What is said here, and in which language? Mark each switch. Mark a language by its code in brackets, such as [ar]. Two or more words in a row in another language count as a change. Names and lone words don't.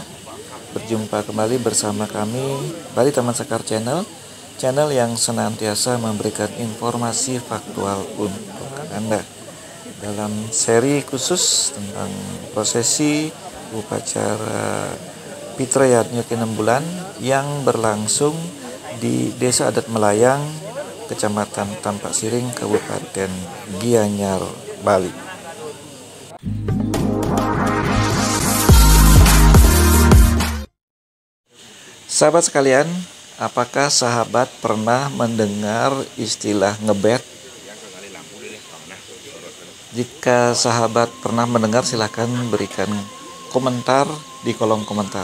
[id] Berjumpa kembali bersama kami Bali Taman Sekar Channel yang senantiasa memberikan informasi faktual untuk Anda. Dalam seri khusus tentang prosesi upacara Pitrayatnya ke-6 bulan yang berlangsung di Desa Adat Melayang, Kecamatan Tampak Siring, Kabupaten Gianyar, Bali. Sahabat sekalian, apakah sahabat pernah mendengar istilah ngebet? Jika sahabat pernah mendengar, silahkan berikan komentar di kolom komentar.